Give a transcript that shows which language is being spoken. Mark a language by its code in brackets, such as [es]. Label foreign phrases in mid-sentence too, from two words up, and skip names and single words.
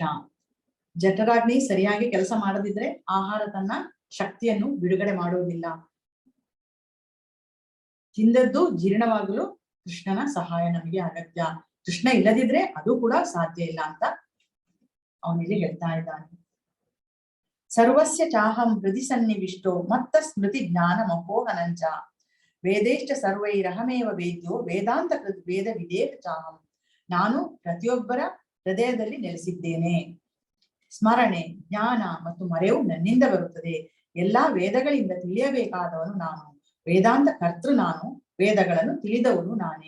[kn] ಜಠರಾಗ್ನಿ ಸರಿಯಾಗಿ ಕೆಲಸ ಮಾಡದಿದ್ರೆ ಆಹಾರ ತನ್ನ ಶಕ್ತಿಯನ್ನು ಬಿಡುಗಡೆ ಮಾಡುವುದಿಲ್ಲ. ತಿಂದದ್ದು ಜೀರ್ಣವಾಗಲು ಕೃಷ್ಣನ ಸಹಾಯ ನಮಗೆ ಅಗತ್ಯ. ಕೃಷ್ಣ ಇಲ್ಲದಿದ್ರೆ ಅದು ಕೂಡ ಸಾಧ್ಯ ಇಲ್ಲ ಅಂತ ಅವನಿಗೆ ಹೇಳ್ತಾ ಇದ್ದಾನೆ. [sa] ಸರ್ವಸ್ಯ ಚಾಹಂ ಹೃದಯ ಸನ್ನಿವಿಷ್ಟೋ ಮತ್ತ ಸ್ಮೃತಿ ಜ್ಞಾನ ಮಹೋಹನಂಚ ವೇದೇಶ್ಚ ಸರ್ವೈರಹಮೇವ ವೇದ್ಯೋ ವೇದಾಂತ ಕೃತ್ ವೇದ ವಿದೇಹ ಚಾಹಂ. [kn] ನಾನು ಪ್ರತಿಯೊಬ್ಬರ ಹೃದಯದಲ್ಲಿ ನೆಲೆಸಿದ್ದೇನೆ. ಸ್ಮರಣೆ, ಜ್ಞಾನ ಮತ್ತು ಮರೆವು ನನ್ನಿಂದ ಬರುತ್ತದೆ. ಎಲ್ಲಾ ವೇದಗಳಿಂದ ತಿಳಿಯಬೇಕಾದವನು ನಾನು, ವೇದಾಂತ ಕರ್ತೃ ನಾನು, ವೇದಗಳನ್ನು ತಿಳಿದವನು ನಾನೇ.